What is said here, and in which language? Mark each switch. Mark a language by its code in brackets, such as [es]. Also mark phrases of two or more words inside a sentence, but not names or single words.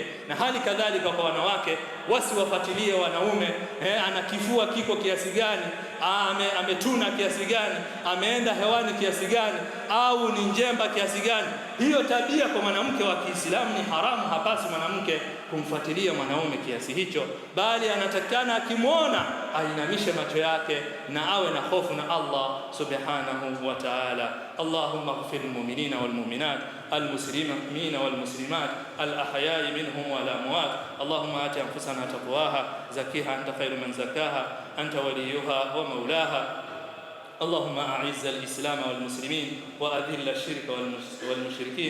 [sw] Na hali kadhalika kwa wanawake, wasiwafuatilie wanaume, ana kifua kiko kiasi gani, ametuna kiasi gani, ameenda hewani kiasi gani, au ni njemba kiasi gani. Hiyo tabia kwa mwanamke wa Kiislamu ni haramu. Hapasi mwanamke kumfuatilia mwanaume kiasi hicho, bali anatakana akimwona ainamishe macho yake na awe na hofu na [ar] الله سبحانه وتعالى. اللهم اغفر للمؤمنين والمؤمنات، المسلمين والمسلمات، الأحياء منهم والأموات. اللهم آت نفوسنا تقواها، زكها أنت خير من زكاها، أنت وليها ومولاها. اللهم أعز الإسلام والمسلمين وأذل الشرك والمشركين.